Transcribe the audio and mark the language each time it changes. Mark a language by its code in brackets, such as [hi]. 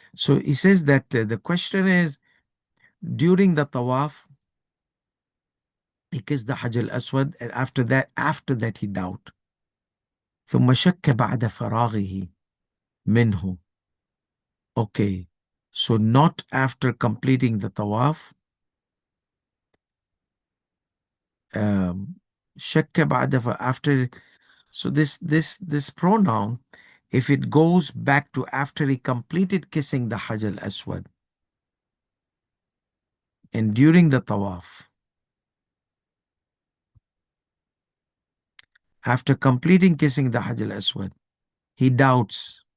[en] So he says that the question is, during the tawaf, he kissed the Hajj al-Aswad, and after that he doubt. [ar] ثم شك بعد فراغه منه. Okay. [en] So not after completing the tawaf. [ar] شك بعد after. [en] So this pronoun, if it goes back to after he completed kissing the Hajj al-Aswad and during the tawaf, after completing kissing the Hajj al-Aswad, he doubts.